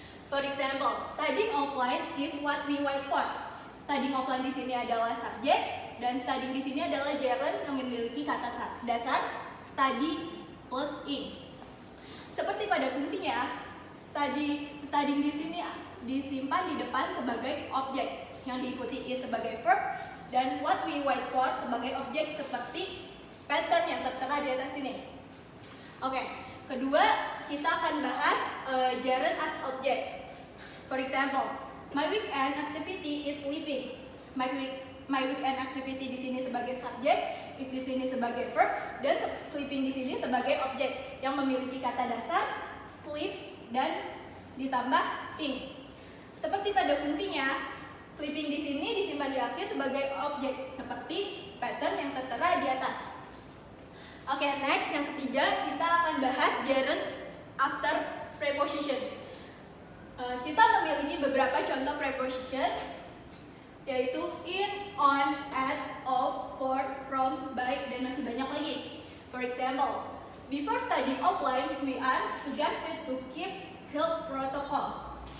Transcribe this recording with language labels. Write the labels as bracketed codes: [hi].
[en] For example, studying offline is what we wait for. [id] Studying offline di sini adalah subjek, dan studying di sini adalah gerund yang memiliki kata dasar study plus ing. Seperti pada fungsinya, studying di sini disimpan di depan sebagai objek, yang diikuti is sebagai verb, dan [en] what we wait for [id] sebagai objek seperti pattern yang tertera di atas sini. Kedua, kita akan bahas [en] gerund as object. For example, my weekend activity is sleeping. My weekend activity [id] di sini sebagai subjek, is di sini sebagai verb, dan sleeping di sini sebagai objek yang memiliki kata dasar sleep dan ditambah ing. Seperti pada fungsinya, sleeping di sini disimpan di akhir sebagai objek seperti pattern yang tertera di atas. Next, yang ketiga kita akan bahas [en] gerund after preposition. [id] Kita memiliki beberapa contoh preposition, yaitu in, on, at, of, for, from, by, dan masih banyak lagi. [en] For example, before studying offline, we are suggested to keep health protocol.